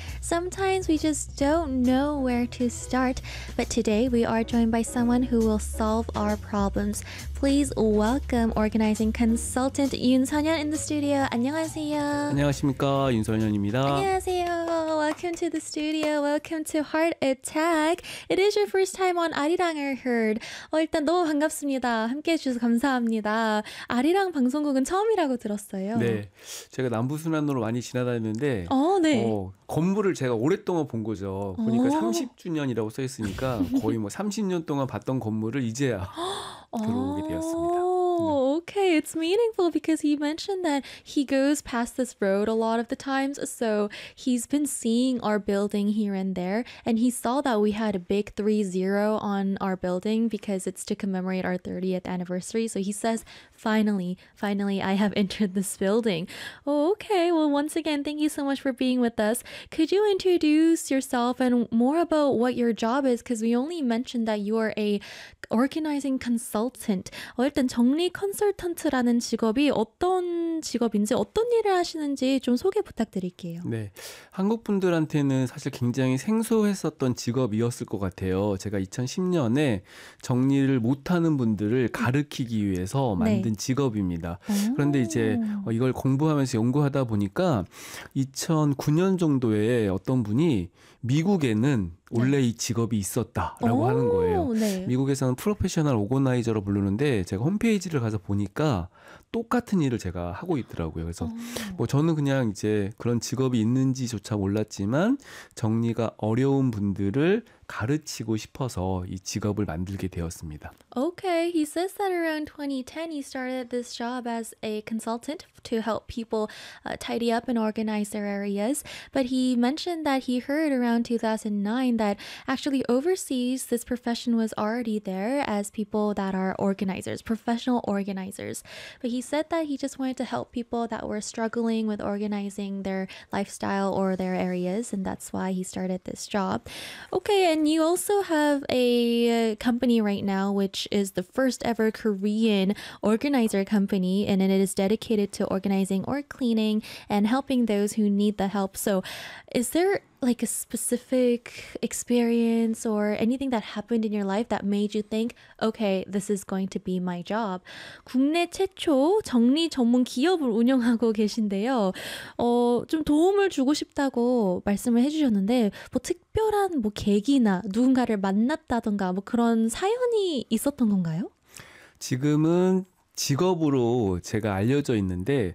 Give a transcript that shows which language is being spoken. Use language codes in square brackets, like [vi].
[en] Sometimes we just don't know where to start, but today we are joined by someone who will solve our problems. Please welcome organizing consultant Yoon Seonhyun in the studio. [ko] 안녕하세요. 안녕하십니까? 윤 선현입니다. 안녕하세요. [en] Welcome to the studio. Welcome to Heart Attack. It is your first time on Arirang, I heard. [ko] 일단 너무 반갑습니다. 함께해 주셔서 감사합니다. 아리랑 방송국은 처음이라고 들었어요. 네. 제가 남부순환로로 많이 지나다녔는데 네. 건물을 제가 오랫동안 본 거죠. 보니까 30주년이라고 써 있으니까 거의 뭐 30년 동안 봤던 건물을 이제야 들어오게 되었습니다. [en] Okay, it's meaningful because he mentioned that he goes past this road a lot of the times, so he's been seeing our building here and there, and he saw that we had a big 30 on our building because it's to commemorate our 30th anniversary, so he says, finally, I have entered this building. Oh, okay, well, once again, thank you so much for being with us. Could you introduce yourself and more about what your job is? Because we only mentioned that you are a organizing consultant. [ko] 일단 정리 컨설턴트라는 직업이 어떤 직업인지 어떤 일을 하시는지 좀 소개 부탁드릴게요. 네, 한국 분들한테는 사실 굉장히 생소했었던 직업이었을 것 같아요. 제가 2010년에 정리를 못하는 분들을 가르치기 위해서 만든 직업입니다. 그런데 이제 이걸 공부하면서 연구하다 보니까 2009년 정도에 어떤 분이 미국에는 원래 이 직업이 있었다라고 하는 거예요. 네. 미국에서는 프로페셔널 오거나이저로 부르는데 제가 홈페이지를 가서 보니까 똑같은 일을 제가 하고 있더라고요. 그래서 뭐 저는 그냥 이제 그런 직업이 있는지조차 몰랐지만 정리가 어려운 분들을 가르치고 싶어서 이 직업을 만들게 되었습니다. [en] Okay, he says that around 2010 he started this job as a consultant to help people tidy up and organize their areas. But he mentioned that he heard around 2009 that actually overseas this profession was already there as people that are organizers, professional organizers. But he said that he just wanted to help people that were struggling with organizing their lifestyle or their areas, and that's why he started this job. Okay, and you also have a company right now, which is the first ever Korean organizer company, and it is dedicated to organizing or cleaning and helping those who need the help. So is there like a specific experience or anything that happened in your life that made you think, okay, this is going to be my job? [ko] 국내 최초 정리 전문 기업을 운영하고 계신데요. 좀 도움을 주고 싶다고 말씀을 해주셨는데 뭐 특별한 뭐 계기나 누군가를 만났다던가 뭐 그런 사연이 있었던 건가요? 지금은 직업으로 제가 알려져 있는데